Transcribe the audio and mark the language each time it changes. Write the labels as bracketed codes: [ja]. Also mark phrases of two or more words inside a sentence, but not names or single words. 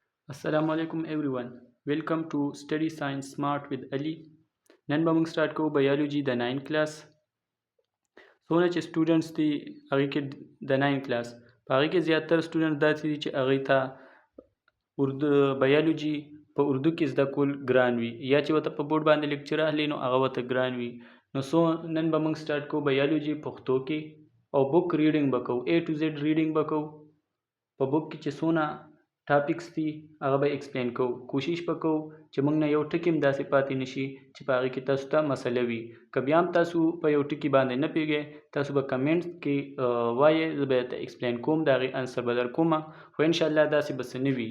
[ar] السلام عليكم [en] everyone. Welcome to Study Science Smart with Ali. [ps] نن به موږ سٹارټ کوو بایولوژي د 9 کلاس. څونه چې سټوډنټس دي هغې کې د 9 کلاس په هغې کې زیاتره سټوډنټ داسې دي چې هغې ته بایولوژي په اردو کې زده کول ګران وي یا چې ورته په بورډ باندې لیکچر اخلي نو هغه ورته ګران وي. نن به موږ سٹارټ کوو بایولوژي پښتو کې او [en] book reading [ps] به کوو. [en] A to Z reading [ps] به کوو. په بک کې چې څونه ټاپکس دي هغه به ایکسپلین کوو. کوشش به کوو چې موږ نه یو ټکي هم داسې پاتې نشي چې په هغې کې تاسو ته مسله وي. که بیا هم تاسو په یو ټکي باندې نه پوهېږئ تاسو به کمنټ کې وایئ، زه به درته ایکسپلین کوم، د هغې انسر به در کومه، خو انشاءالله داسې به څه نه وي.